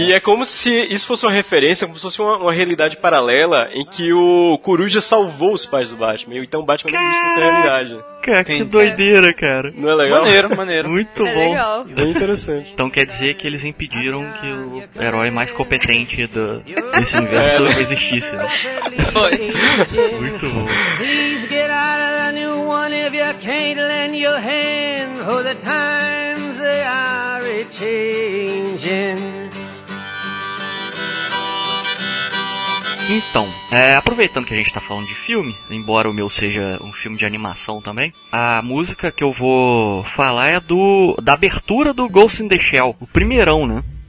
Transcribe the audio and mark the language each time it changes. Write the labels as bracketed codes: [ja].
[pt] E é como se isso fosse uma referência, como se fosse uma realidade paralela em que o coruja salvou os pais do Batman. Então o Batman não existe nessa realidade. Cara, que doideira, cara. Não é legal? Maneiro, maneiro. Muito é bom. Legal. Bem interessante. Então quer dizer que eles impediram que o herói mais competente do, desse universo existisse. Foi. Muito bom. [en] Please get out of the new one if you can't lend your hand. For the times they are changing. [pt] Então, aproveitando que a gente tá falando de filme, embora o meu seja um filme de animação também, a música que eu vou falar é da abertura do Ghost in the Shell, o primeirão, né?